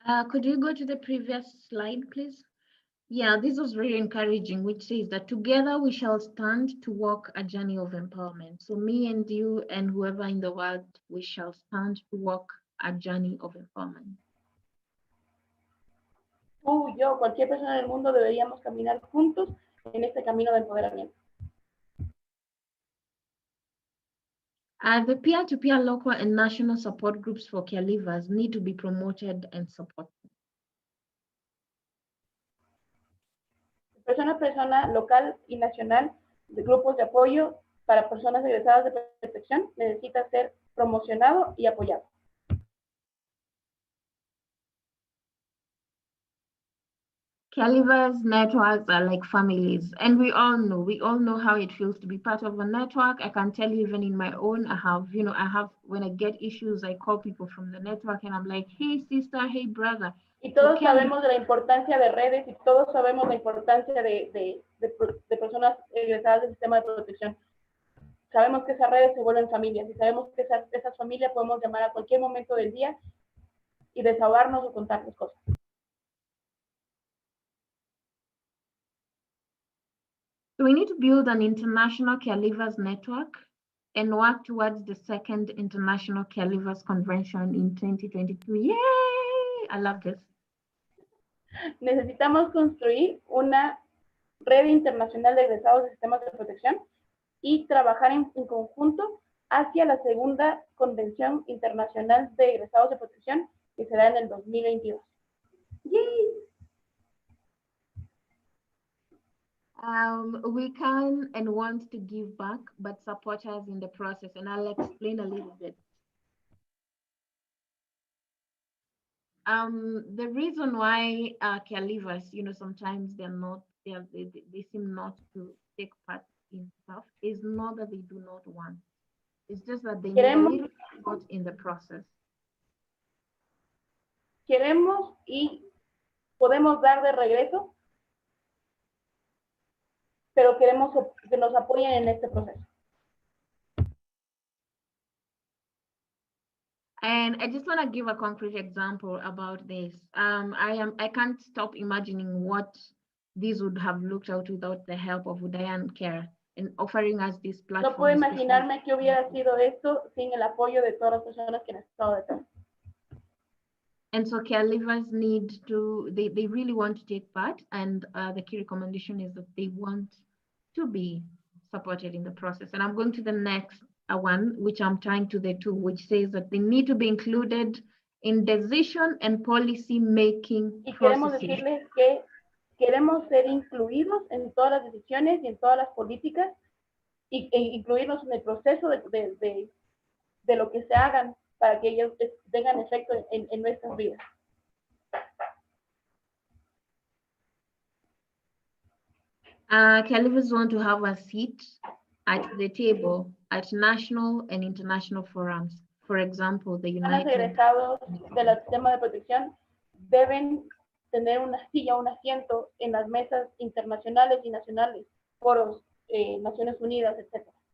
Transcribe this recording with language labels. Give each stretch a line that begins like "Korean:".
English: Could you go to the previous slide, please? Yeah, this was very encouraging, which says that together we shall stand to walk a journey of empowerment. So me and you and whoever in the world, we shall stand to walk a journey of empowerment.
Spanish: Tú, yo, cualquier persona en el mundo deberíamos caminar juntos en este camino de empoderamiento.
English: The peer-to-peer local and national support groups for caregivers need to be promoted and supported.
Spanish: Persona a persona, local y nacional, de grupos de apoyo para personas egresadas de protección necesita ser promocionado y apoyado.
English: Caregivers networks are like families, and we all know how it feels to be part of a network. I can tell you, even in my own, I have, when I get issues, I call people from the network and I'm like, hey sister, hey brother.
Spanish: Y todos sabemos de la importancia de redes y todos sabemos la importancia de personas egresadas del sistema de protección. Sabemos que esas redes se vuelven familias y sabemos que esas familias podemos llamar a cualquier momento del día y desahogarnos o contarles cosas.
English: So we need to build an international caregivers network and work towards the second International Caregivers Convention in 2022. Yay! I love this.
Spanish: Necesitamos construir una red internacional de egresados de sistemas de protección y trabajar en conjunto hacia la segunda Convención Internacional de Egresados de Protección que será en el 2022. ¡Yay!
English: We can and want to give back, but support us in the process, and I'll explain a little bit. The reason why caregivers, sometimes they seem not to take part in stuff is not that they do not want. It's just that they need a little support in the process.
Spanish: Queremos y podemos dar de regreso, pero queremos que nos apoyen en este proceso.
English: And I just want to give a concrete example about this. I can't stop imagining what this would have looked out without the help of Udayan Care and offering us this platform.
Spanish: No puedo imaginarme qué hubiera sido esto sin el apoyo de todas las personas que han estado detrás.
English: And so caregivers they really want to take part, and the key recommendation is that they want to be supported in the process. And I'm going to the next one, which I'm trying to the two, which says that they need to be included in decision and policy making
Spanish: y queremos
English: processes.
Spanish: Decirles que queremos ser incluidos en todas las decisiones y en todas las políticas e incluirnos en el proceso de lo que se hagan para que ellos tengan efecto en nuestras vidas.
English: Caregivers want to have a seat at the table at national and international forums. For example, the United
Spanish: Los egresados del sistema de protección deben tener una silla o un asiento en las mesas internacionales y nacionales, foros, Naciones Unidas, etc.